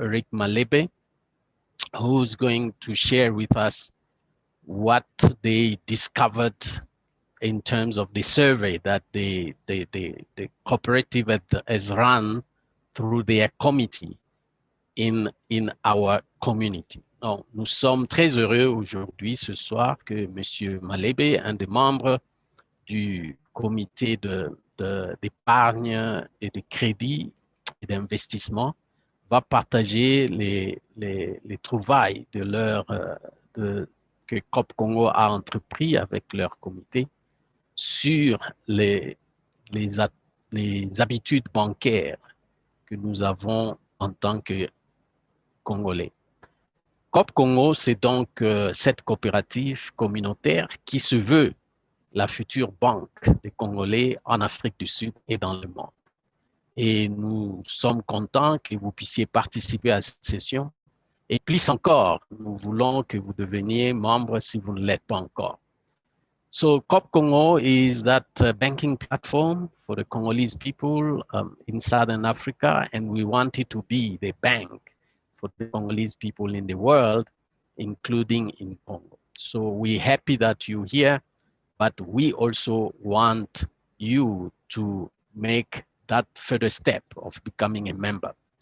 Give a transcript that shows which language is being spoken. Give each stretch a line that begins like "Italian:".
English: Eric Malebe, who's going to share with us what they discovered in terms of the survey that the cooperative has run through their committee in our community.
French: Donc, nous sommes très heureux aujourd'hui, ce soir, que M. Malebe, un des membres du comité d'épargne et de crédit et d'investissement, va partager les trouvailles que CoopCongo a entrepris avec leur comité sur les habitudes bancaires que nous avons en tant que Congolais. CoopCongo, c'est donc cette coopérative communautaire qui se veut la future banque des Congolais en Afrique du Sud et dans le monde. Et nous sommes contents que vous puissiez participer à cette session. Et plus encore, nous voulons que vous deveniez membre si vous ne l'êtes pas encore.
English: So CoopCongo is that banking platform for the Congolese people in Southern Africa, and we want it to be the bank for the Congolese people in the world, including in Congo. So we're happy that you're here, but we also want you to make that further step of becoming a member.